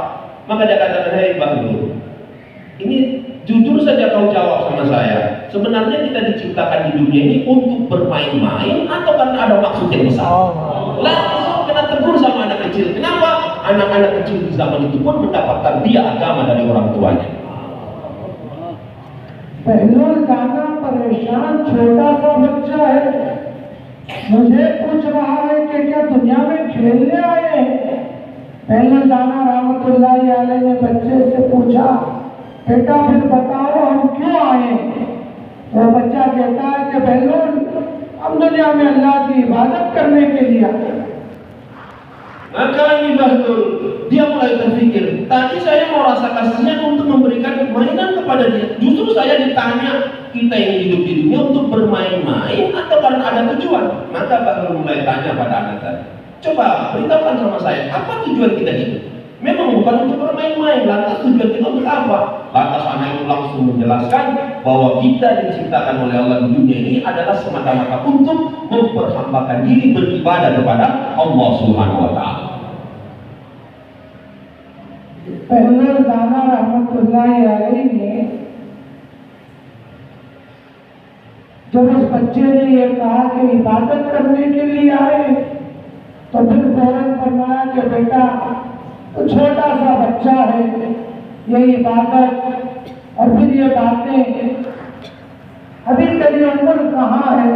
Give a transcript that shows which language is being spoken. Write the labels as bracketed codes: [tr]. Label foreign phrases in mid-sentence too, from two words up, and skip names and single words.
[id] Maka dia katakan, hei Bahlul, ini jujur saja kau jawab sama saya. Sebenarnya kita diciptakan di dunia ini untuk bermain-main atau karena ada maksud yang besar? Langsung kena tegur sama anak kecil. Kenapa? Anak-anak kecil di zaman itu pun mendapatkan dia agama dari orang tuanya. [hi] पहलवान गाना परेशान छोटा सा बच्चा है, मुझे पूछ रहा है कि क्या दुनिया में खेलने आए हैं? पहलवान गाना [ar] رحمة الله عليه [hi] ने बच्चे से पूछा, बेटा फिर बताओ हम क्यों आए? तो बच्चा कहता है कि पहलवान हम दुनिया में अल्लाह की इबादत करने के लिए आए। [id] Maka ini Bahlul, dia mulai terpikir, tadi saya mau rasa kasihan untuk memberikan mainan kepada dia. Justru saya ditanya, kita ini hidup di dunia untuk bermain-main atau karena ada tujuan? Maka Bahlul mulai tanya pada anak tadi, coba beritahukan sama saya, apa tujuan kita hidup? Memang bukan untuk bermain-main, lantas tujuan kita untuk apa? Lantas anak itu langsung menjelaskan bahwa kita diciptakan oleh Allah di dunia ini adalah semata-mata untuk memperhambakan diri beribadah kepada Allah [ar] سبحانه وتعالى. [hi] पहलवान गाना [ar] رحمة الله عليه [hi] ने जब उस बच्चे ने ये कहा कि इबादत करने के लिए आए, तो फिर फौरन फरमाया कि बेटा तो छोटा सा बच्चा है, ये इबादत और फिर ये बातें, अभी तेरी उम्र कहाँ है?